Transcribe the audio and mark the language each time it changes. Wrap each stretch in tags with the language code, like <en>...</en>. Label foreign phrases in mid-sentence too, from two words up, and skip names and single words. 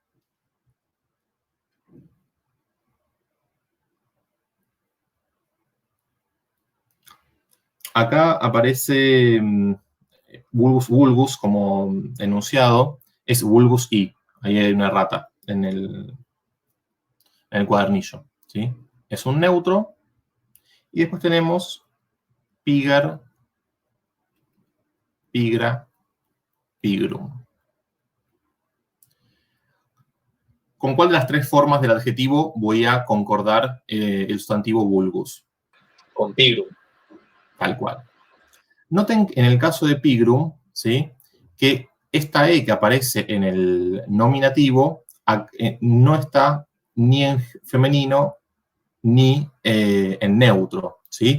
<es>Acá aparece vulgus como enunciado, es</es> <la>vulgus i.</la> <es>Ahí hay una rata en el cuadernillo, ¿sí? Es un neutro. Y después tenemos</es> <la>pigar, pigra, pigrum.</la> <es>¿Con cuál de las tres formas del adjetivo voy a concordar el sustantivo vulgus? Con pigrum. Tal cual. Noten en el caso de pigrum, ¿sí?, que esta E que aparece en el nominativo no está ni en femenino ni en neutro, ¿sí?</es>